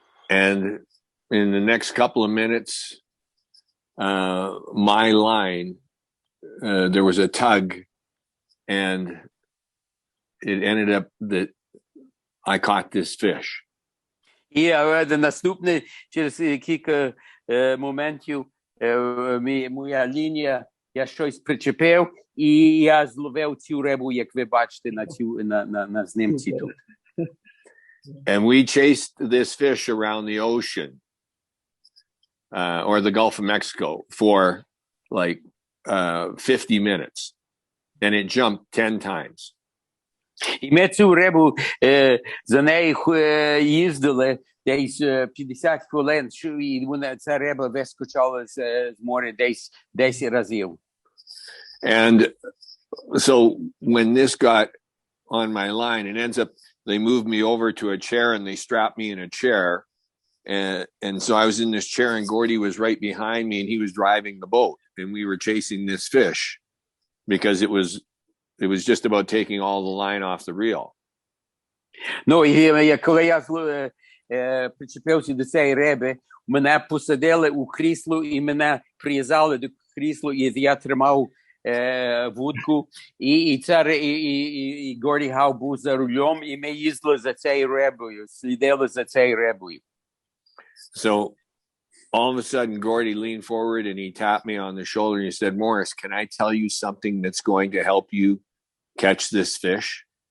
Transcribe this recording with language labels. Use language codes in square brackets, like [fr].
[en] And in the next couple of minutes, my line, there was a tug, and it ended up that I caught this fish. [uk] І наступне, через кілька моментів, моя лінія, я щось причепив, і я зловив цю рибу, як ви бачите на знімці тут. [en] And we chased this fish around the ocean, or the Gulf of Mexico, for like 50 minutes, and it jumped 10 times. [uk] І ми цю рибу, за нею їздили десь 50 хвилин, і ця риба вискочала з моря десь 10 разів. [en] And so when this got on my line, it ends up, they moved me over to a chair and they strapped me in a chair. And so I was in this chair and Gordie was right behind me and he was driving the boat and we were chasing this fish because it was just about taking all the line off the reel. [uk] Ну, і коли я причепився до цієї риби, мене посадили у крісло і мене прив'язали до крісла, і я тримав вудку, і Горді Гау був за рулем, і ми їздили за цією рибою, слідили за цією рибою. [en] So all of a sudden, Gordie leaned forward and he tapped me on the shoulder and he said, "Morris, can I tell you something that's going to help you catch this fish?"